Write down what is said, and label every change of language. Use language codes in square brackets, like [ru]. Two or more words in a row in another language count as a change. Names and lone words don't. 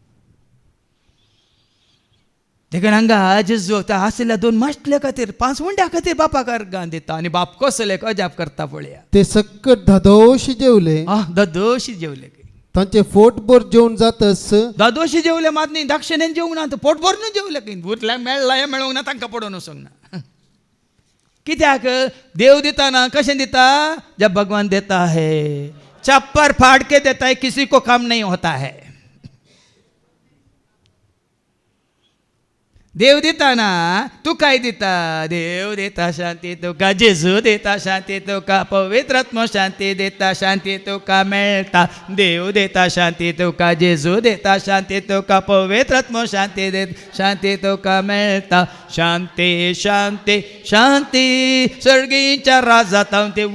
[kok] देखून हांगा जेजू आसल्या 2 मासल्या खातीर 5 वंड्या खातीर बापाक अर्घां दिता आनी बाप कसले अजाप करता पळया ते सकट धदोशी जेवले दादोशी जेवले तांचे फोटभर जेवण जातच दादोशी जेवले मात न्ही दाक्षिणेन जेवंक ना पोट भरून जेवले उरल्या मेळ्ळा मेळोंक ना तांकां पडोवन वचोंक ना कित्याक देव दिता कशें दिता [hi] जब भगवान देता है चप्पर फाड़ के देता है किसी को काम नहीं होता है [kok] देव दिता ना तू काय दिता देव देता शांती तुका जेजू देता शांती तुका पवित्र आत्मा शांती देता शांती तुका मेळटा देव देता शांती तुका जेजू देता शांती तुका पवित्र आत्मा शांती देता शांती तुका मेळटा शांती शांती शांती सर्गीच्या राजात ते